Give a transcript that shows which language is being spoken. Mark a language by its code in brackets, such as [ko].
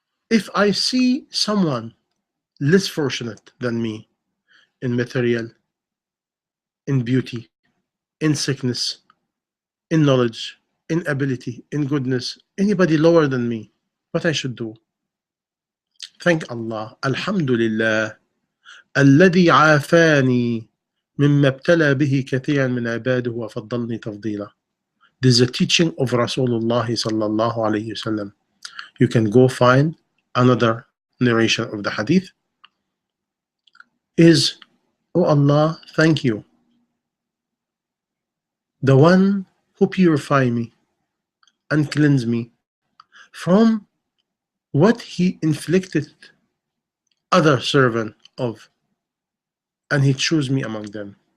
[en] If I see someone less fortunate than me in material, in beauty, in sickness, in knowledge, in ability, in goodness, anybody lower than me, what I should do? Thank Allah. Alhamdulillah. [ar] الذي عافاني مما ابتلى به كثيرا من عباده وفضلني تفضيلا. [en] This is a teaching of Rasulullah sallallahu alayhi wasallam. You can go find another narration of the hadith. Is, oh Allah, thank you. The one who purify me and cleanse me from what he inflicted other servant of, and he chose me among them.